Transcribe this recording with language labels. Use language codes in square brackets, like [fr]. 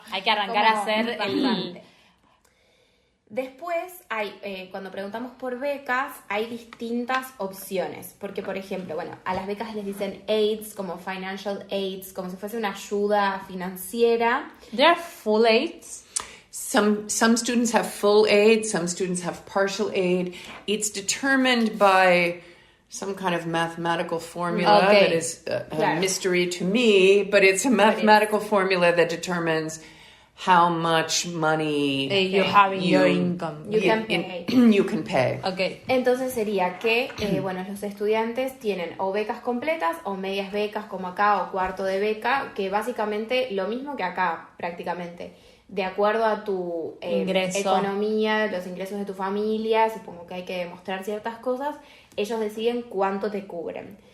[es] Hay que arrancar a hacer el... Después, cuando preguntamos por becas, hay distintas opciones. Porque, por ejemplo, bueno, a las becas les dicen aids, como financial aids, como si fuese una ayuda financiera. [en] There are full aids. Some students have full aid, some students have partial aid. It's determined by some kind of mathematical formula that is a mystery to me, but it's a mathematical formula that determines how much money you have in your income. You can pay. You can pay. Okay. [es] Entonces sería que, bueno, los estudiantes tienen o becas completas o medias becas como acá o cuarto de beca, que básicamente lo mismo que acá prácticamente. De acuerdo a tu economía, los ingresos de tu familia, supongo que hay que demostrar ciertas cosas, ellos deciden cuánto te cubren.